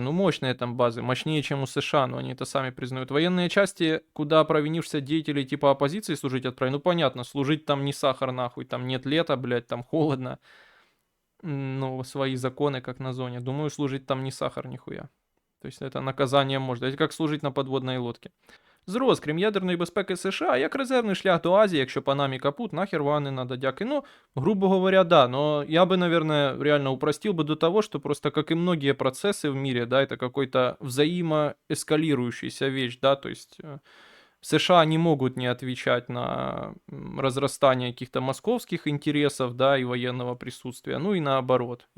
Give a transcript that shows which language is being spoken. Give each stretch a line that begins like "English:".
Russian: Ну мощные там базы, мощнее, чем у США, но они это сами признают. Военные части, куда провинившихся деятелей типа оппозиции служить отправить, ну понятно, служить там не сахар нахуй, там нет лета, блядь, там холодно. Ну, свои законы, как на зоне. Думаю, служить там не сахар нихуя. То есть это наказание можна.
Ukrainian: Это як служить на подводній лодці. Зрос, крім ядерної безпеки США, як резервний шлях до Азії, якщо Панамі капут,
Russian: нахер вам не надо,
Ukrainian: дяки.
Russian: Ну, грубо говоря, да, но я бы, наверное, реально упростил бы до того, что просто, как и многие процессы в мире, да, это какой-то взаимоэскалирующаяся вещь, да, то есть США не могут не отвечать на разрастание каких-то московских интересов, да, и военного присутствия, ну и наоборот.